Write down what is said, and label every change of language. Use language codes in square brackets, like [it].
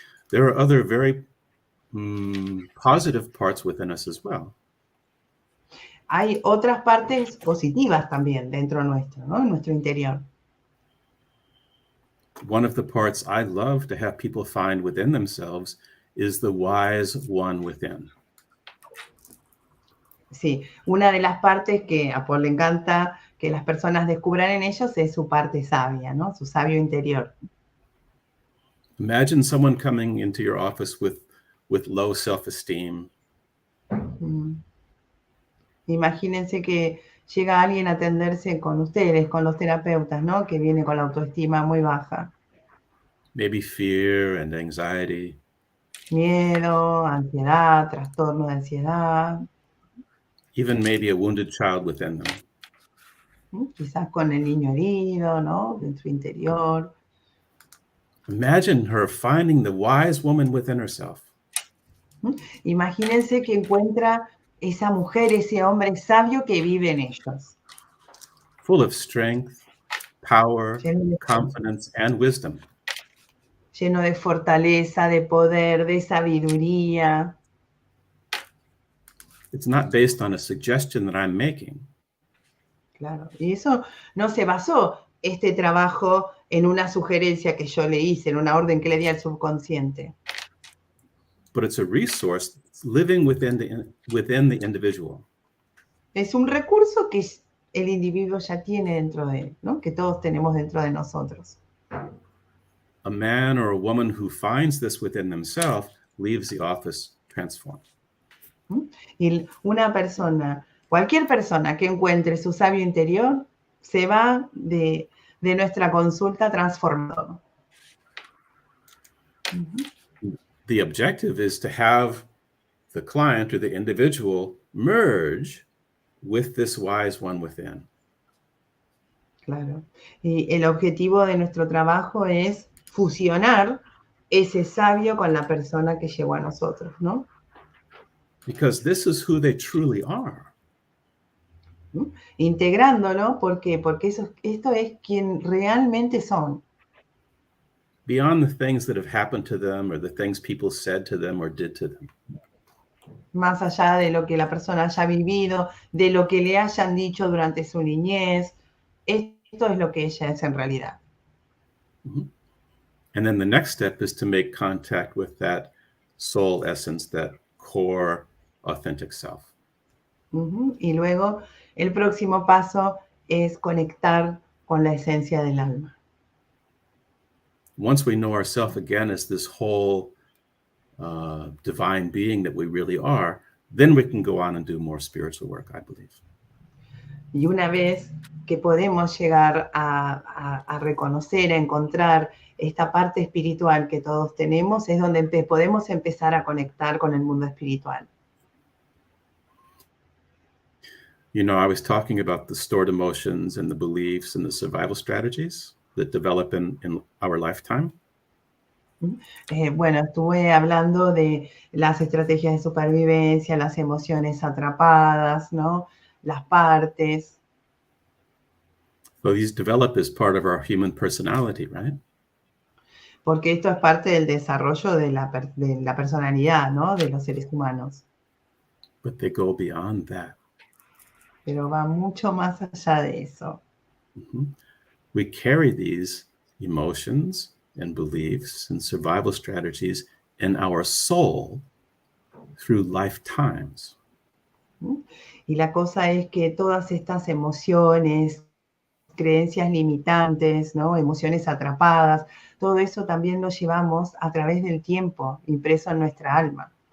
[en] There are other very positive parts within us as well. [es] Hay otras partes positivas también dentro nuestro, ¿no? En nuestro interior. [en] One of the parts I love to have people find within themselves is the wise one within. [es] Sí, una de las partes que a Paul le encanta que las personas descubran en ellos es su parte sabia, ¿no? Su sabio interior. [en] Imagine someone coming into your office with low self-esteem. [es] Imagínense que llega alguien a atenderse con ustedes, con los terapeutas, ¿no? Que viene con la autoestima muy baja. [en] Maybe fear and anxiety. [es] Miedo, ansiedad, trastorno de ansiedad. [en] Even maybe a wounded child within them. [es] Quizás con el niño herido, ¿no? En su interior. [en] Imagine her finding the wise woman within herself. [es] Imagínense que encuentra esa mujer, ese hombre sabio que vive en ellos. [en] Full of strength, power, confidence, and wisdom. [es] Lleno de fortaleza, de poder, de sabiduría. [en] It's not based on a suggestion that I'm making. [es] Claro, y eso no se basó este trabajo en una sugerencia que yo le hice, en una orden que le di al subconsciente. [en] But it's a resource living within the individual. [es] Es un recurso que el individuo ya tiene dentro de él, ¿no? Que todos tenemos dentro de nosotros. [en] A man or a woman who finds this within themselves leaves the office transformed. [es] Y una persona, cualquier persona que encuentre su sabio interior, se va de nuestra consulta transformado. [en] The objective is to have the client or the individual merge with this wise one within. [es] Claro. Y el objetivo de nuestro trabajo es fusionar ese sabio con la persona que llegó a nosotros, ¿no? [en] Because this is who they truly are. [es] Integrándolo, ¿por qué? Porque esto es quien realmente son. [en] Beyond the things that have happened to them or the things people said to them or did to them. [es] Más allá de lo que la persona haya vivido, de lo que le hayan dicho durante su niñez, esto es lo que ella es en realidad. Mm-hmm. [en] And then the next step is to make contact with that soul essence, that core authentic self. [es] Y luego el próximo paso es conectar con la esencia del alma. [en] Once we know ourselves again as this whole divine being that we really are, then we can go on and do more spiritual work, I believe. [es] Y una vez que podemos llegar a reconocer, a encontrar esta parte espiritual que todos tenemos, es donde podemos empezar a conectar con el mundo espiritual. [en] You know, I was talking about the stored emotions and the beliefs and the survival strategies that develop in our lifetime. [es] Bueno, estuve hablando de las estrategias de supervivencia, las emociones atrapadas, ¿no? Las partes. [en] So these develop as part of our human personality, right? [es] Porque esto es parte del desarrollo de la personalidad, ¿no? De los seres humanos. [en] But they go beyond that. [es] Pero va mucho más allá de eso. Mm-hmm. [en] We carry these emotions and beliefs and survival strategies in our soul through lifetimes. [es] Y la cosa es que todas estas emociones, creencias limitantes, ¿no? Emociones atrapadas, todo eso también lo llevamos a través del tiempo, impreso en nuestra alma.